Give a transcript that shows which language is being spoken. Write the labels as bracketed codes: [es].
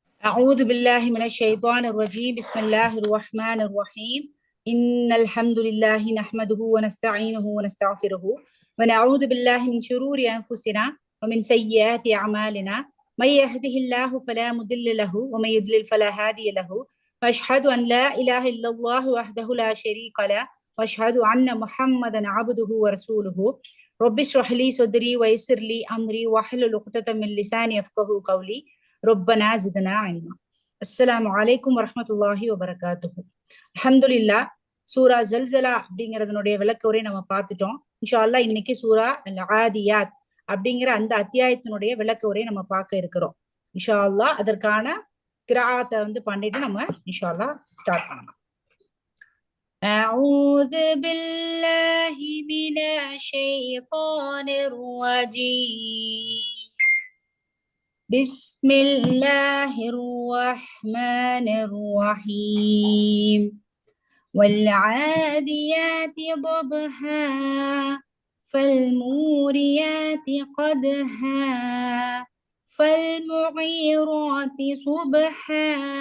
[ar] أعوذ بالله من الشيطان الرجيم بسم الله الرحمن الرحيم إن الحمد لله نحمده ونستعينه ونستغفره ونعوذ بالله من شرور أنفسنا ومن سيئات أعمالنا من يهده الله فلا مضل له ومن يضلل فلا هادي له وأشهد أن لا إله إلا الله وحده لا شريك له وأشهد أن محمدا عبده ورسوله رب اشرح لي صدري ويسر لي أمري واحلل عقدة من لساني يفقهوا قولي ربنا زدنا علما. அஸ்ஸலாமு அலைக்கும் வரஹ்மத்துல்லாஹி வபரகாத்துஹு. அல்ஹம்துலில்லாஹ். [ta] சூரா ஜல்சலா அப்படிங்கறதனுடைய விளக்க உரை நம்ம பார்த்துட்டோம். இன்ஷா அல்லாஹ் இன்னைக்கு சூரா அல் ஆதியாத் அப்படிங்கிற அந்த அத்தியாயத்தினுடைய விளக்க உரை நம்ம பார்க்க இருக்கிறோம். இன்ஷா அல்லாஹ் அதற்கான கிராத்தை பண்ணிட்டு நம்ம இன்ஷா அல்லாஹ் ஸ்டார்ட் பண்ணலாம். [ar] أعوذ بالله من الشيطان الرجيم بسم الله الرحمن الرحيم والعاديات ضبحا فالموريات قدحا فالمغيرات صبحا